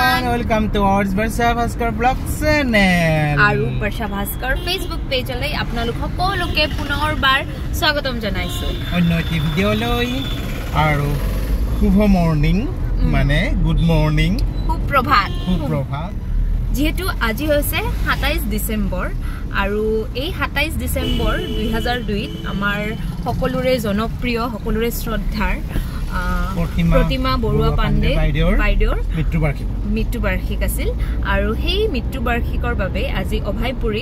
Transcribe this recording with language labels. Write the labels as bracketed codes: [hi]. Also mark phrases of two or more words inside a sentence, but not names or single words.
[en] welcome to our Barsha Bhaskar blog channel. [as] আৰু Barsha Bhaskar Facebook page আলৈ আপোনালোক সকলোকে পুনৰ বাৰ স্বাগতম জনাইছোঁ. অন্য এটি ভিডিঅ' লৈ আৰু শুভ morning মানে [en] good morning. [as] Suprabhat. যেহেতু আজি হৈছে 27 ডিসেম্বৰ আৰু এই 27 ডিসেম্বৰ 2002 আমাৰ সকলোৰে জনপ্ৰিয় সকলোৰে শ্ৰদ্ধাৰ প্ৰতিমা বৰুৱা পাণ্ডে বাইদেউৰ মৃত্যু বাৰ্ষিক আছিল আৰু সেই মৃত্যু বাৰ্ষিকৰ বাবে আজি অভয়পুৰীত